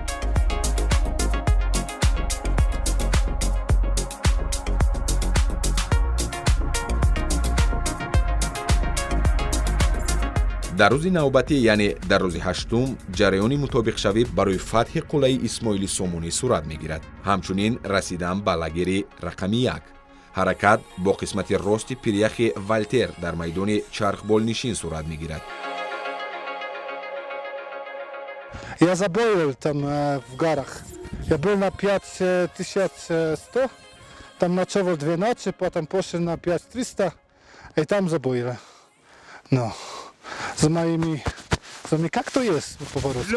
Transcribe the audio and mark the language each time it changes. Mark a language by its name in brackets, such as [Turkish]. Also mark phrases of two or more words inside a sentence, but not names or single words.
[Tajik] дар рӯзи навбатӣ, яъне дар рӯзи ҳаштум, ҷараёни мутобиқшавӣ барои фатҳи қуллаи Исмоили Сомонӣ сурат мегирад. ҳамчунин расидан ба лагери рақами 1. ҳаракат бо қисмати рости пиряхи Валтер дар майдони чархболнишин сурат мегирад. [Russian] Я заболел там в горах. Я был на 5100, там начал 12, потом пошел на 5300, и там заболел. Но за моими, как то есть по-русски?